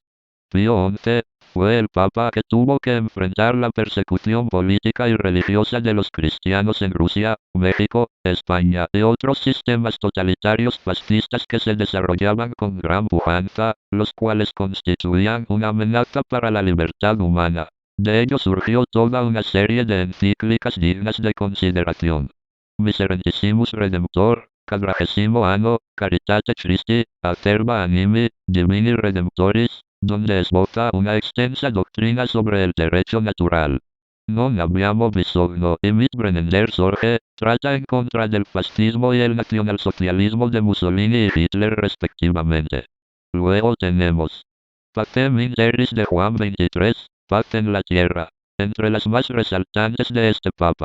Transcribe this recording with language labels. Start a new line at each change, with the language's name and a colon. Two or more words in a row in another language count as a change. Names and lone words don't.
Spanish: Pío XI fue el papa que tuvo que enfrentar la persecución política y religiosa de los cristianos en Rusia, México, España y otros sistemas totalitarios fascistas que se desarrollaban con gran pujanza, los cuales constituían una amenaza para la libertad humana. De ello surgió toda una serie de encíclicas dignas de consideración. Miserentissimus Redemptor, 40º anno, Caritate Christi, Acerba Animi, Divini Redemptoris, donde esboza una extensa doctrina sobre el derecho natural. Non abbiamo bisogno y mit Brennender Sorge, trata en contra del fascismo y el nacionalsocialismo de Mussolini y Hitler respectivamente. Luego tenemos Pacem in Terris de Juan XXIII, Paz en la Tierra, entre las más resaltantes de este papa.